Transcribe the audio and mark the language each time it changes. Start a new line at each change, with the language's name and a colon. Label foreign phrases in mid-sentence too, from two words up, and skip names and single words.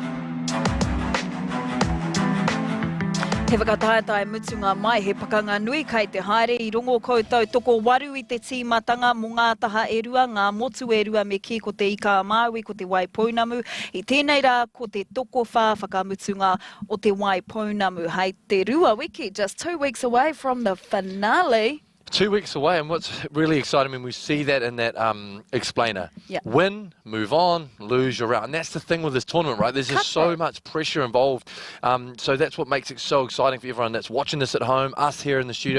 Māori: He whakataetai mutunga mai, he pakanga nui kai te haere I rongo koutou toko waru I te tīmatanga mō ngā taha e rua, ngā motu e rua me ki ko te ika Māui, ko te waipounamu. I tēnei rā ko te toko whakamutunga o te waipounamu. Hei te rua wiki,
English: just 2 weeks away from the finale. 2 weeks away, and what's really exciting, I mean, we see that in that explainer. Yep. Win, move on, lose, you're out. And that's the thing with this tournament, right? There's just so much pressure involved. So that's what makes it so exciting for everyone that's watching this at home, us here in the studio.